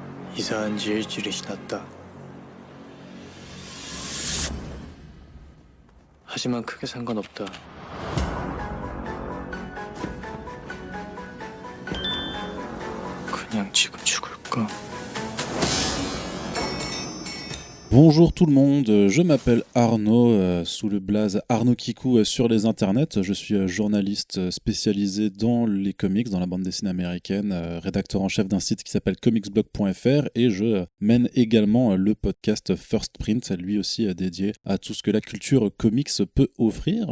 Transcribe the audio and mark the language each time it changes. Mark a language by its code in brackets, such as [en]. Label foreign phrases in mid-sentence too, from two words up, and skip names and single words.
[ko] 이상한 지 일주일이 지났다. 하지만 크게 상관없다. 그냥 지금 죽을까? [fr] Bonjour tout le monde, je m'appelle Arnaud, sous le blaze Arnaud Kikou sur les internets. Je suis journaliste spécialisé dans les comics, dans la bande dessinée américaine, rédacteur en chef d'un site qui s'appelle comicsblog.fr et je mène également le podcast First Print, lui aussi dédié à tout ce que la culture comics peut offrir.